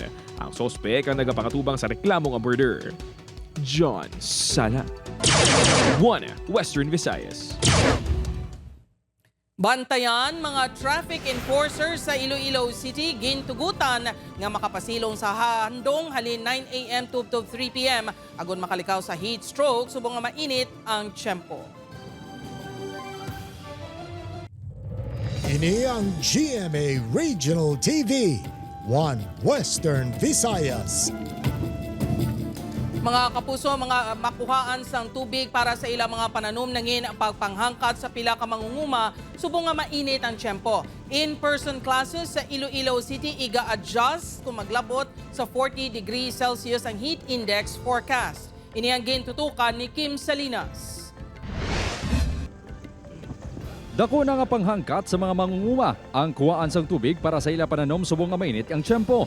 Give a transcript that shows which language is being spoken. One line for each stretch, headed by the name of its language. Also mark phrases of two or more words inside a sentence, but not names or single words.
Hiligaynon: Ang suspect ang nagapakatubang sa reklamong ang murder. John Sala, 1 Western Visayas. Bantayan mga
English: traffic enforcers
Hiligaynon: sa Iloilo City gintugutan nga makapasilong sa handong halin 9 a.m. to 3 p.m. agon makalikaw sa
English: heat stroke
Hiligaynon: subong nga mainit ang tiyempo. Ini ang GMA Regional TV, 1 Western Visayas. Mga kapuso, mga makuhaan sang tubig para sa ilang mga pananom nangin ang pagpanghangkat sa pila ka mangunguma subong nga mainit ang tiyempo.
English: In-person classes
Hiligaynon: sa Iloilo City iga-adjust kung maglabot sa
English: 40 degrees Celsius
Hiligaynon: ang
English: heat index forecast.
Hiligaynon: Ini ang gintutukan ni Kim Salinas. Dako na nga panghangkat sa mga mangunguma ang kuwaan sang tubig para sa ilang pananom subong nga mainit ang tiyempo.